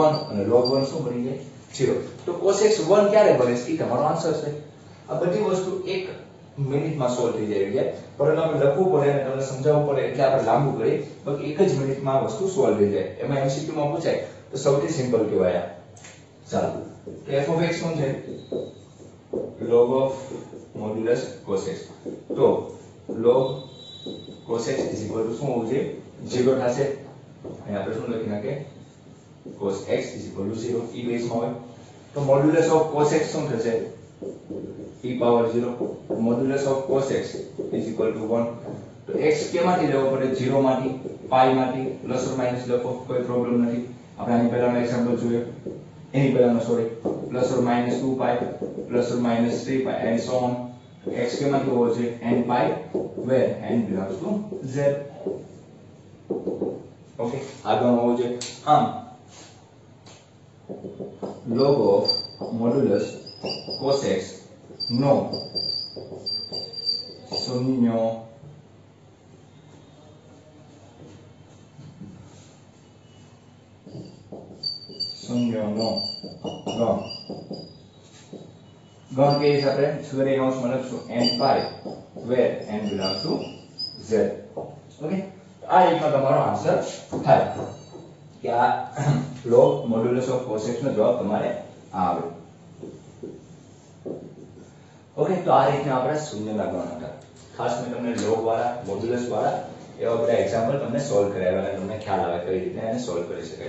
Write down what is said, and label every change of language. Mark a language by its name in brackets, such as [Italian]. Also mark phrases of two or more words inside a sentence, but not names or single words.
[Gujarati] 1 અને log 1 શું બની જાય? 0. તો [English] cos x [Gujarati] 1 ક્યારે બને છે? એ તમારો આન્સર છે. આ બધી વસ્તુ 1 મિનિટમાં સોલ્વ થઈ જાય છે, પરંતુ આપણે લખવું પડે અને તમને સમજાવવું પડે એટલે આપણે લાંબુ કરીએ, બાકી 1 જ મિનિટમાં આ વસ્તુ સોલ્વ થઈ જાય. એમાં MCQ માં પૂછાય તો સૌથી સિમ્પલ કહેવાય. ચાલો, તો [English] f of x [Gujarati] શું છે? [English] log of modulus cos x. [Gujarati] તો [English] log cos x is equal to [Gujarati] શું હોવું જોઈએ? 0 થશે. અહીં આપણે શું લખી નાખીએ? [English] cos x is equal to 0 [Gujarati] e બેઝમાં હોય તો [English] modulus of cos x [Gujarati] શું થશે? [English] e power 0. modulus of cos x is equal to 1. [Gujarati] તો x કેમાંથી લેવો પડે? 0 માંથી, પાઈ માંથી, [English] plus or minus [Gujarati] લખો, કોઈ પ્રોબ્લેમ નથી. આપણે આની પહેલાનો એક્ઝામ્પલ જોયો, એની પહેલાનો સોરી, [English] plus or minus 2 pi, plus or minus 3 pi and so on. x [Gujarati] કેમાંથી હોવો જોઈએ? [English] n પાઈ where n belongs to z. [Gujarati] ઓકે, આગળ હોવો જોઈએ. આમ [English] log of modulus cos x [Gujarati] નો શૂન્યનો ગણ કે આપણે છગડીયા કૌંસમાં લખશું [English] n પાઈ where n belongs to z. [Gujarati] ઓકે, આ રીતનો તમારો આન્સર થાય કે આ [English] log modulus of cos x [Gujarati] નો જવાબ તમારે આવે. ઓકે, તો આ રીતના આપણે શૂન્યના ગણ હતા. ખાસ મેં તમને log વાળા, મોડ્યુલસ વાળા એવા બધા એક્ઝામ્પલ તમને સોલ્વ કરાવ્યા અને તમને ખ્યાલ આવે કઈ રીતે એને સોલ્વ કરી શકાય.